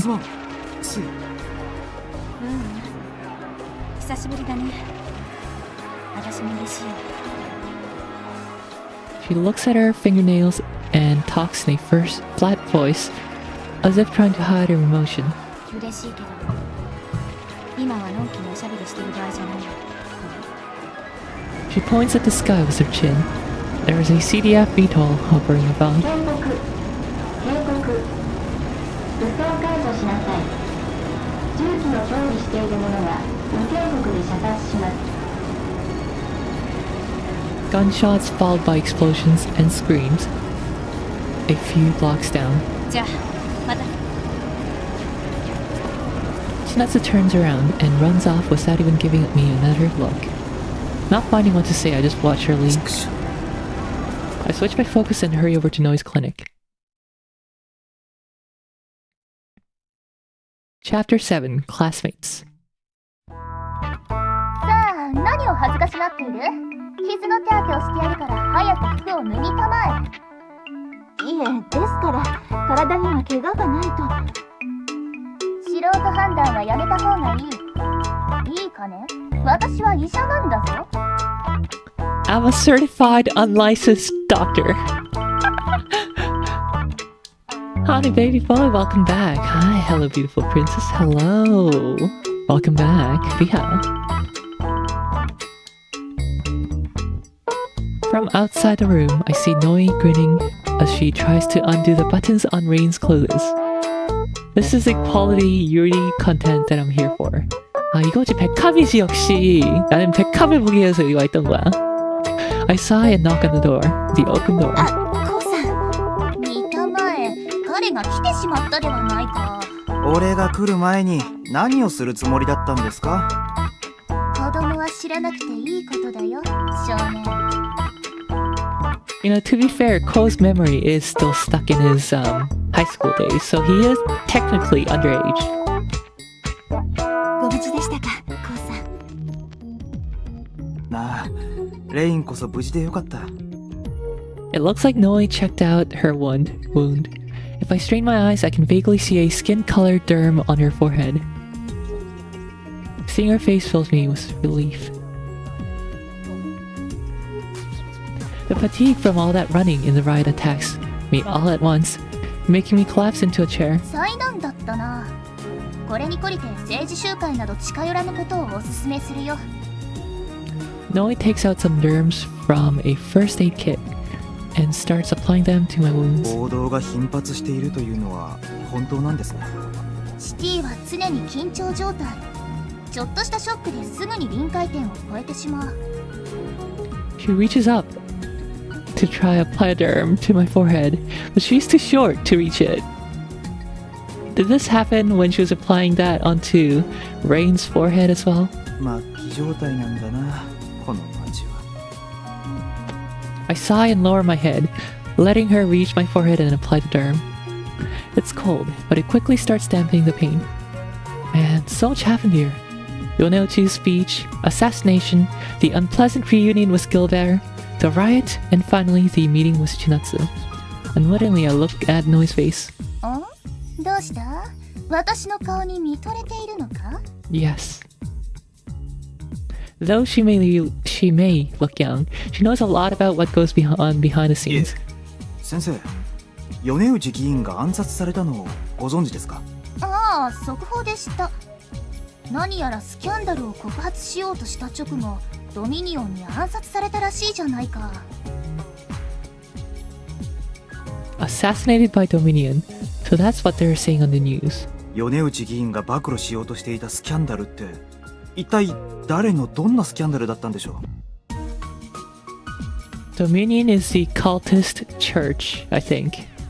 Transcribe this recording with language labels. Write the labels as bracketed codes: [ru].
[ja] すまんつい久しぶりだね。私も嬉しいよ。 [en] She looks at her fingernails and talks in a flat voice. as if trying to hide her emotion. [ja] 嬉しいけど今はのんきにおしゃべりしてる場合じゃない。 [en] She points at the sky with her chin. There is a CDF VTOL hovering above. [ja] 警告武装解除しなさい。銃器を装備している者は無警告で射殺します。 [en] Gunshots followed by explosions and screams. A few blocks down. [ja] じゃあまた。 [en] Chinatsu turns around and runs off without even giving me another look. Not finding what to say, I just watch her leave. I switch my focus and hurry over to Noi's clinic. Chapter 7, Classmates. [ja] さあ何を恥ずかしがっている？傷の手当てをしてやるから早く服を脱ぎたまえ。いえ、ですから体には怪我がないと。素人判断はやめた方がいい。いいかね？私は医者なんだぞ。 [en] I'm a certified unlicensed doctor. Honey baby boy, welcome back. Hi, hello beautiful princess. Hello. Welcome back. Yeah. From outside the room, I see Noi grinning as she tries to undo the buttons on Rain's clothes. This is the quality Yuri content that I'm here for. [ko] 아 이거지 백합이지 역시. 나는 백합을 보기 위해서 여기 와 있던 거야. [en] I saw it knock on the door, the open door. [ja] コウさん、見たまえ。彼が来てしまったではないか。俺が来る前に何をするつもりだったんですか？子供は知らなくていいことだよ、少年。 [en] You know, to be fair, Ko's memory is still stuck in his high school days, so he is technically underage. [ja] ご無事でしたか、コウさん。なあ、レインこそ無事でよかった。 [en] It looks like Noi checked out her wound. If I strain my eyes, I can vaguely see a skin-colored derm on her forehead. Seeing her face fills me with relief. The fatigue from all that running in the ride attacks me all at once, making me collapse into a chair. [ja] 災難だったな。これに懲りて政治集会など近寄らぬことをお勧めするよ。 [en] Noi takes out some derms from a first aid kit and starts applying them to my wounds. [ja] 暴動が頻発しているというのは本当なんですね。シティは常に緊張状態。ちょっとしたショックですぐに臨界点を超えてしまう。 [en] She reaches up to try apply a derm to my forehead, but she's too short to reach it. Did this happen when she was applying that onto Rain's forehead as well? [ja] 末期状態なんだな、この街は。 [en] I sigh and lower my head, letting her reach my forehead and apply the derm. It's cold, but it quickly starts dampening the pain. Man, so much happened here. Yoneuchi's speech, assassination, the unpleasant reunion with Gilbert, the riot, and finally the meeting with Chinatsu. Unwittingly, I look at Noi's face. [ja] どうした？私の顔に見とれているのか？ [en] Yes. Though she may look young, she knows a lot about what goes on behind the scenes. [ja] 先生、米内議員が暗殺されたのをご存知ですか？ああ、速報でした。何やらスキャンダルを告発しようとした直後、ドミニオンに暗殺されたらしいじゃないか。 [en] Assassinated by Dominion. So that's what they're saying on the news. [ja] 米内議員が暴露しようとしていたスキャンダルって一体誰のどんなスキャンダルだったんでしょう？ [en] Dominion is the cultist church, I think.